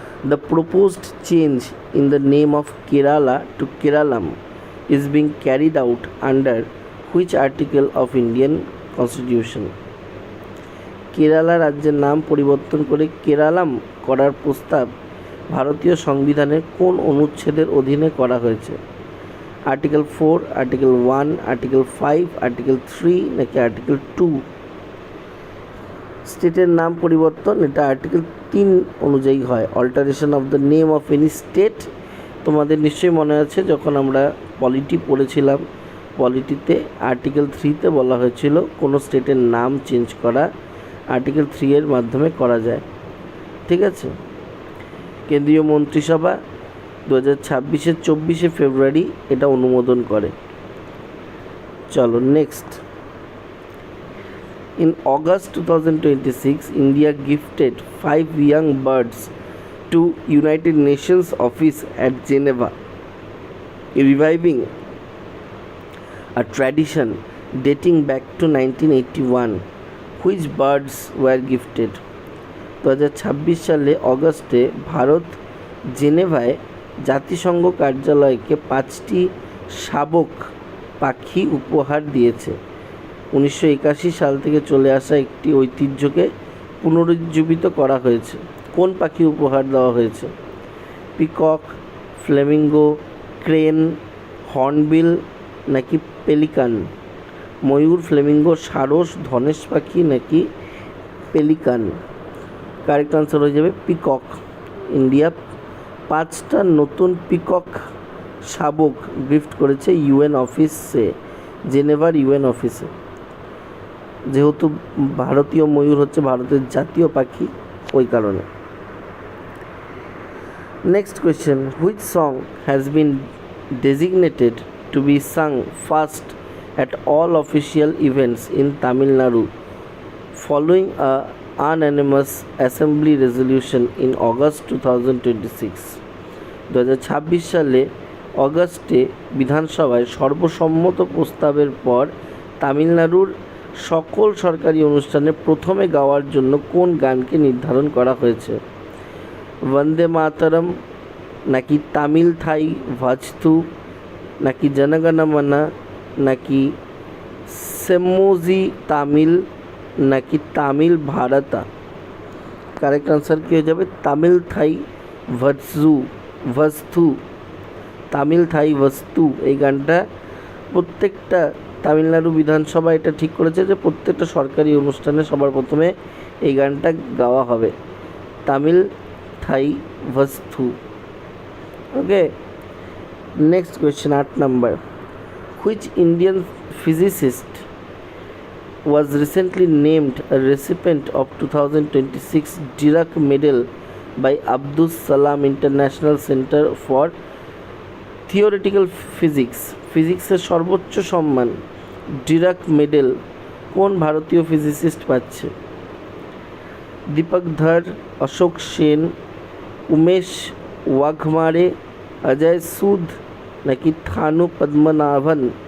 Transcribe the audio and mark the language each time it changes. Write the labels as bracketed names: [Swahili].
[English] The proposed change in the name of Kerala to Keralam is being carried out under which article of Indian Constitution? [Bangla] Kerala রাজ্যের নাম পরিবর্তন করে কেরালাম করার প্রস্তাব ভারতীয় সংবিধানের কোন অনুচ্ছেদের অধীনে করা হয়েছে? আর্টিকেল 4, আর্টিকেল 1, আর্টিকেল 5, আর্টিকেল 3 নাকি আর্টিকেল 2? স্টেটের নাম পরিবর্তন এটা আর্টিকেল 3 অনুযায়ী হয়। [English] alteration of the name of any state, [Bangla] তোমাদের নিশ্চয়ই মনে আছে যখন আমরা পলিটি পড়েছিলাম, পলিটিতে আর্টিকেল 3-তে বলা হয়েছিল কোনো স্টেটের নাম চেঞ্জ করা আর্টিকেল 3 এর মাধ্যমে করা যায়। ঠিক আছে, কেন্দ্রীয় মন্ত্রিসভা 2026-এর 24শে ফেব্রুয়ারি এটা অনুমোদন করে। চলো next. [English] In August 2026, India gifted 5 young birds to United Nations office at Geneva, reviving a tradition dating back to 1981. Which birds were gifted? [Bangla] 2026 সালে অগস্টে ভারত জেনেভায় জাতিসংঘ কার্যালয়কে 5টি শাবক পাখি উপহার দিয়েছে। 1981 সাল থেকে চলে আসা একটি ঐতিহ্যকে পুনরুজ্জীবিত করা হয়েছে। কোন পাখি উপহার দেওয়া হয়েছে? পিকক, ফ্লেমিঙ্গো, ক্রেন, হর্নবিল নাকি পেলিকান? ময়ূর, ফ্লেমিঙ্গো, সারস, ধনেশ পাখি নাকি পেলিকান? কারেক্ট আনসার হয়ে যাবে পিকক। ইন্ডিয়া 5টা নতুন পিকক শাবক গিফট করেছে ইউএন অফিসে, জেনেভার ইউএন অফিসে। যেহেতু ভারতীয় ময়ূর হচ্ছে ভারতের জাতীয় পাখি, ওই কারণে। [English] Next question, which song has been designated to be sung first at all official events in Tamil Nadu following a unanimous assembly resolution in August 2026? [Bangla] 2026 সালে অগস্টে বিধানসভায় সর্বসম্মত প্রস্তাবের পর তামিলনাড়ুর সকল সরকারি অনুষ্ঠানে প্রথমে গাওয়ার জন্য কোন গানকে নির্ধারণ করা হয়েছে? বন্দে মাতরম নাকি তামিল থাই ভাজতু নাকি জনগণমনা নাকি সেমোজি তামিল নাকি তামিল ভারতা? কারেক্ট আনসার কী হয়ে যাবে? তামিল থাই ভস্তু, তামিল থাই বস্তু। এই গানটা প্রত্যেকটা তামিলনাড়ু বিধানসভা এটা ঠিক করেছে যে প্রত্যেকটা সরকারি অনুষ্ঠানে সবার প্রথমে এই গানটা গাওয়া হবে, তামিল থাই বস্তু। ওকে, next question, 8 number. [English] Which Indian physicist was recently named a recipient of 2026 Dirac Medal by Abdus Salam International Center for Theoretical Physics? [Bangla] ফিজিক্সের সর্বোচ্চ সম্মান ডিরাক মেডেল কোন ভারতীয় ফিজিসিস্ট পাচ্ছে? দীপক ধর, অশোক সেন, উমেশ ওয়াঘমারে, অজয় সুদ নাকি থানু পদ্মনাভন?